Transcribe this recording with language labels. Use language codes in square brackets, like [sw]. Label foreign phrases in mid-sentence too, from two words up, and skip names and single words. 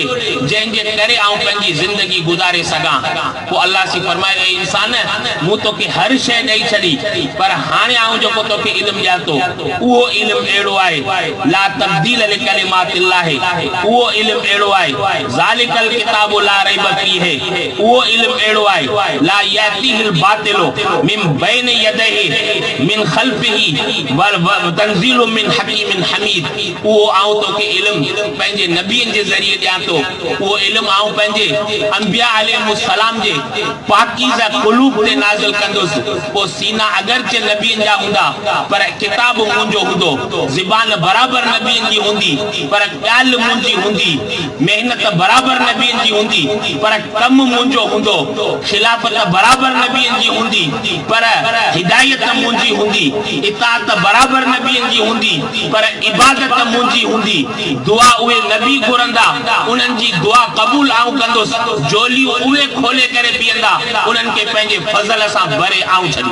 [sd] जंहिंजे करे आऊं पंहिंजी ज़िंदगी गुज़ारे सघां पोइ अल्लाह सी फरमाए इंसान मूं तोखे हर शइ ॾेई छॾी पर हाणे आऊं जेको तोखे इल्म ॾियां थो उहो इल्म अहिड़ो आहे [ar] لا تبديل لكلمات الله [sd] उहो इल्म अहिड़ो आहे [ar] ذلك الكتاب لا ريب فيه [sd] उहो इल्म अहिड़ो आहे [ar] لا يأتيه الباطل من بين يديه من خلفه و تنزيل من حكيم حميد [sd] उहो आऊं तोखे इल्म पंहिंजे नबियनि जे ज़रिए ॾियां थो उहो इल्म आऊं पंहिंजे अंबिया अलैहिस्सलाम जे पाकीज़ा क़ुलूब ते नाज़िल कंदुसि पोइ सीना अगरचे नबियनि जा हूंदा पर किताब मुंहिंजो हूंदो ज़बान बराबरि नबियनि जी हूंदी पर ॻाल्हि मुंहिंजी हूंदी मेहनत बराबरि नबियनि जी हूंदी पर कमु मुंहिंजो हूंदो खिलाफ़त बराबरि नबियनि जी हूंदी पर हिदायत मुंहिंजी हूंदी इताअत बराबरि नबियनि जी हूंदी पर इबादत मुंहिंजी हूंदी दुआ उहे नबी घुरंदा उन्हनि जी दुआ क़बूल आऊं कंदुसि जोलियूं उहे खोले करे पीअंदा उन्हनि खे पंहिंजे फज़ल सां भरे आऊं